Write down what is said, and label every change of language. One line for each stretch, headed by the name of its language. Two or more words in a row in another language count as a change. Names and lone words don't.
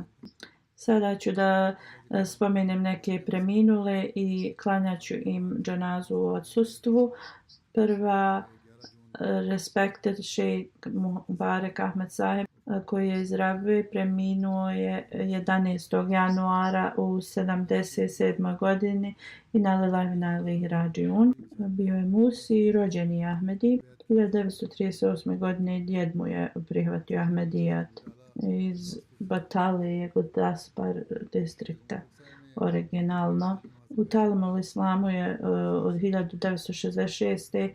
Bosnian: Sada ću da spomenem neke preminule i klanjaću im dženazu u odsustvu. Prva, respected Sheikh Mubarak Ahmed Sahib, koji je iz Rabve, preminuo je 11. januara u 77. godini i na
Arabic: لله وإنا إليه راجعون.
Bosnian: Bio je Musi i rođeni Ahmedi. 1938. godine djed mu je prihvatio Ahmedijat iz Batalije Gurdaspar distrikta originalno. U Talimul Islamu je od 1966.